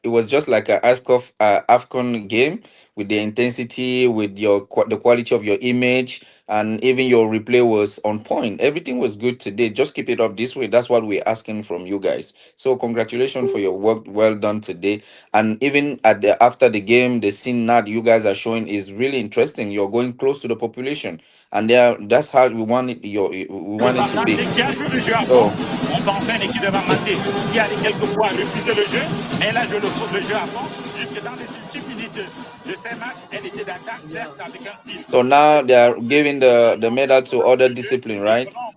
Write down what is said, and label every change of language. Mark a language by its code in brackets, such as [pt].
[en] It was just like an AFCON game, with the intensity, with the quality of your image, and even your replay was on point. Everything was good today. Just keep it up this way. That's what we're asking from you guys. So congratulations for your work. Well done today. And even after the game, the scene that you guys are showing is really interesting. You're going close to the population, and that's how we want it. We want it to be. [fr] So, on pensait une équipe de Panther qui allait quelquefois refuser le jeu, et là je le jeu à fond jusque dans les ultimes minutes de ces matchs. Elle était d'attaque, certes, avec un style. [en] So now they are giving the medal to other discipline, right?